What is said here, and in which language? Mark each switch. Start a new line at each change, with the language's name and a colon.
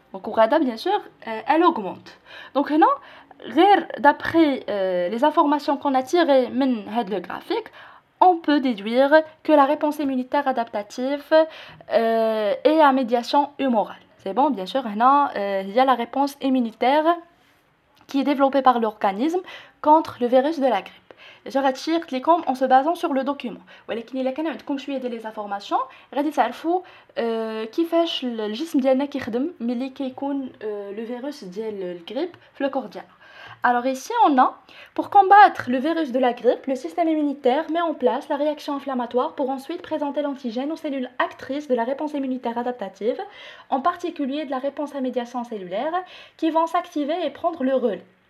French: Donc bien sûr, elle augmente. Donc là, d'après les informations qu'on a tirées de le graphique, on peut déduire que la réponse immunitaire adaptative est à médiation humorale. C'est bon, bien sûr, il y a la réponse immunitaire qui est développée par l'organisme contre le virus de la grippe. Je retire en se basant sur le document.
Arabic: ولكن الا كان عندكم شويه ديال لي زانفورماسيون غادي تعرفوا كيفاش الجسم ديالنا كيخدم ملي كيكون لو فيروس ديال الغريب في لو كور ديالنا.
French: Alors ici on a, pour combattre le virus de la grippe, le système immunitaire met en place la réaction inflammatoire pour ensuite présenter l'antigène aux cellules actrices de la réponse immunitaire adaptative, en particulier de la réponse à médiation cellulaire, qui vont s'activer et prendre le relais.